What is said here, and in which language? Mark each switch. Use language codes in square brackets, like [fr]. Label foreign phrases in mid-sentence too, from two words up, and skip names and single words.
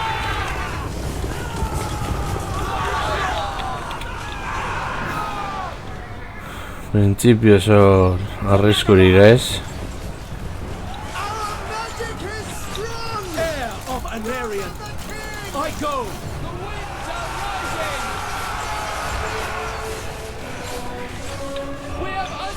[eu] Printzipioz hor arriskurik ez. [en] Our magic is strong! Heir of Anarion. I go! The winds are rising! We have